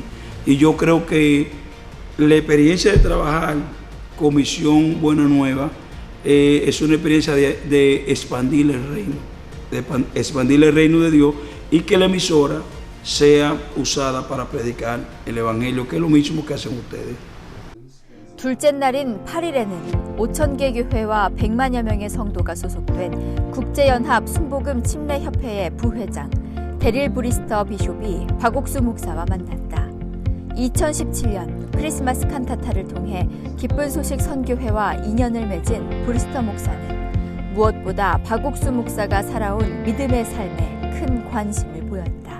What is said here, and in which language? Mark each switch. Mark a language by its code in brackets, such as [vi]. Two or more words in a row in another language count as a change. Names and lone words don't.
[es] Y yo creo que la experiencia de trabajar con Misión Buena Nueva es una experiencia de expandir el reino, de expandir el reino de Dios y que la emisora sea usada para predicar el Evangelio, que es lo mismo que hacen ustedes. [ko] 둘째 날인 8일에는 5,000개 교회와 100만여 명의 성도가 소속된 국제연합 순복음 침례협회의 부회장 데릴 브리스터 비숍이 박옥수 목사와 만났다. 2017년 크리스마스 칸타타를 통해 기쁜 소식 선교회와 인연을 맺은 브리스터 목사는 무엇보다 박옥수 목사가 살아온 믿음의 삶에 큰 관심을 보였다.